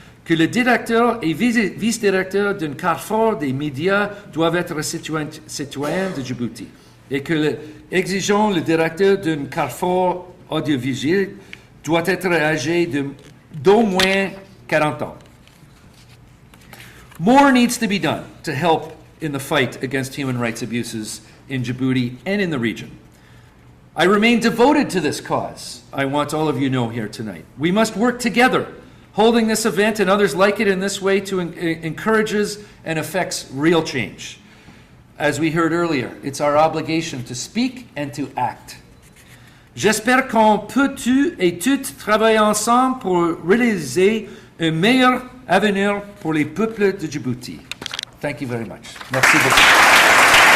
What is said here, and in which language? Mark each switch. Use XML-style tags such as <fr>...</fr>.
<fr>Que le directeur et vice-directeur d'un carrefour des médias doivent être citoyens de Djibouti. Et que exigeant le directeur d'un carrefour audiovisuel doit être âgé d'au moins 40 ans.</fr> <en>More needs to be done to help in the fight against human rights abuses in Djibouti and in the region. I remain devoted to this cause. I want all of you to know here tonight. We must work together. Holding this event and others like it in this way to encourages and affects real change. As we heard earlier, it's our obligation to speak and to act.</en> <fr>J'espère qu'on peut tous et toutes travailler ensemble pour réaliser un meilleur avenir pour les peuples de Djibouti.</fr> <en>Thank you very much.</en> <fr>Merci beaucoup.</fr>